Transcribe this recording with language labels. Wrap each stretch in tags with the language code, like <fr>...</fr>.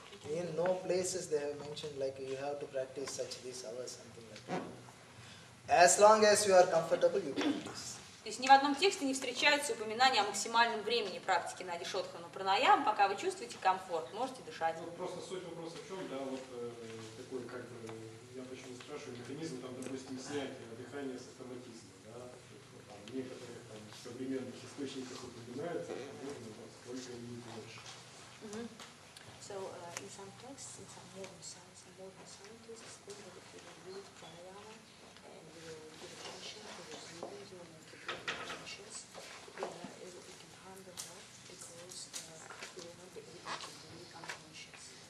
<en>In no places they have mentioned like you have to practice such this hours, something like that. As long as you are comfortable, you practice.</en> <ru>То есть ни в одном тексте не встречается упоминание о максимальном времени практики Нади Шодхана пранаям, пока вы чувствуете комфорт, можете дышать. Ну, просто суть вопроса в чем, да, вот такой, как бы, я почему спрашиваю, механизм, там, допустим, снятия дыхания с автоматизма, да, там, в некоторых там, современных источниках упоминается, можно сколько минут больше.</ru> <en>So, in some texts, in some modern science, some modern scientists think that if you will use pranayama and you will give attention to the breathing, you will make the breathing conscious, it can harm the health because you will not be able to breathe unconscious.</en>